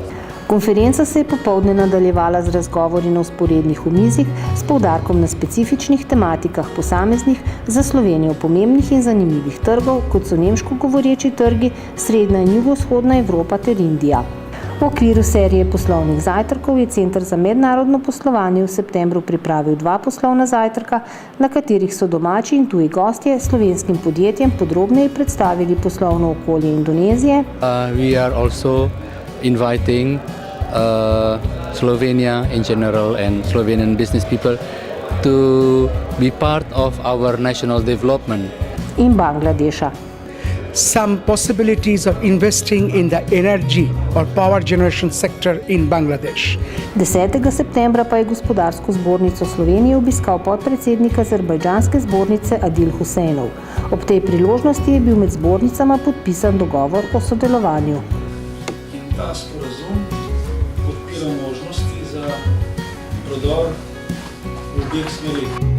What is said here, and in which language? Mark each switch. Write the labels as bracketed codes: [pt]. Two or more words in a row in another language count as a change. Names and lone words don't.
[sl] Konferenca se je popoldne nadaljevala z razgovori na vzporednih omizjih s poudarkom na specifičnih tematikah posameznih, za Slovenijo pomembnih in zanimivih trgov, kot so nemško govoreči trgi, srednja in jugovzhodna Evropa ter Indija. V okviru serije poslovnih zajtrkov je Center za mednarodno poslovanje v septembru pripravil 2 poslovna zajtrka, na katerih so domači in tuji gostje slovenskim podjetjem podrobneje predstavili poslovno okolje Indonezije. [en] We are also inviting Slovenia in general and Slovenian business people to be part of our national development. [sl] In Bangladeša. [en] Some possibilities of investing in the energy or power generation sector in Bangladesh. [sl] 10. septembra pa je Gospodarsko zbornico Slovenije obiskal podpredsednik Azerbajdžanske zbornice Adil Husejnov. Ob tej priložnosti je bil med zbornicama podpisan dogovor o sodelovanju. Ta sporazum podpira možnosti za prodor v obeh smerih.